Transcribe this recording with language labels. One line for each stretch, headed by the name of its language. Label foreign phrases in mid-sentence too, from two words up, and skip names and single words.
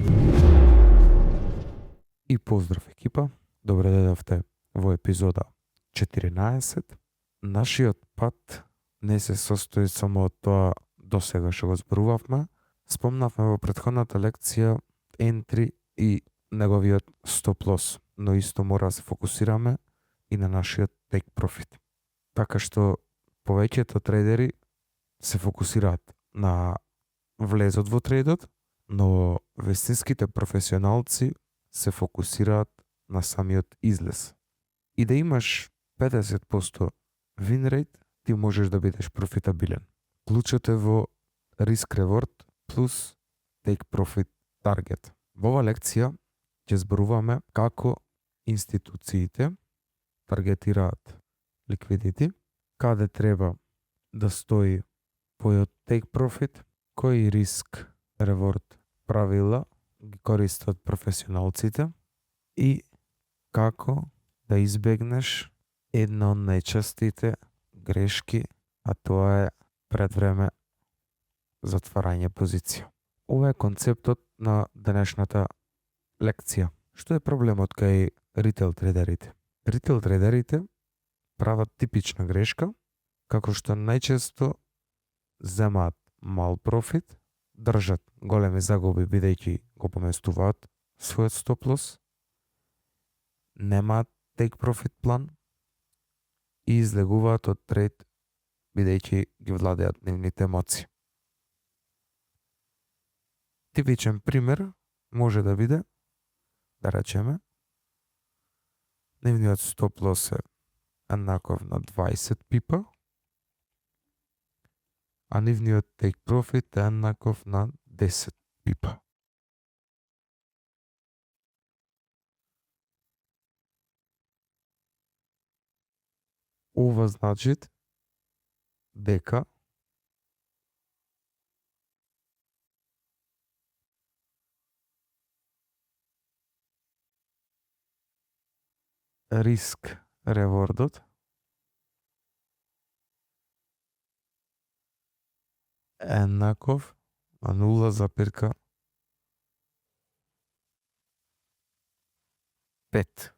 Macedonian: И поздрав екипа, добре дојдовте во епизода 14. Нашиот пат не се состои само од тоа досега што го зборувавме. Спомнавме во претходната лекција entry и неговиот
English: stop loss,
Macedonian: но исто мора да се фокусираме и на нашиот
English: take profit.
Macedonian: Така што повеќето трейдери се фокусираат на влезот во трейдот, но вистинските професионалци се фокусираат на самиот излез. И да имаш 50%
English: win rate,
Macedonian: ти можеш да бидеш профитабилен. Клучот е во
English: risk reward
Macedonian: плюс
English: take profit target.
Macedonian: Во ова лекција ќе зборуваме како институциите таргетираат ликвидити, каде треба да стои твојот
English: take profit,
Macedonian: кои
English: risk reward
Macedonian: правила ги користат професионалците и како да избегнеш една од најчестите грешки, а тоа е пред време затварање позиција. Ова е концептот на денешната лекција. Што е проблемот кај ритейл трейдерите? Ритейл трейдерите прават типична грешка, како што најчесто земаат мал профит, држат големи загуби бидејќи го поместуваат својот
English: stop loss,
Macedonian: немаат
English: take profit
Macedonian: план и излегуваат од трейд бидејќи ги владеат нивните емоции. Типичен пример може да биде, да речеме, нивниот
English: stop loss
Macedonian: е еднаков на 20 пипа, а нивниот
English: take profit
Macedonian: е еднаков на 10 пипа. Ова значи дека
English: risk reward
Macedonian: е еднаков на 0,5.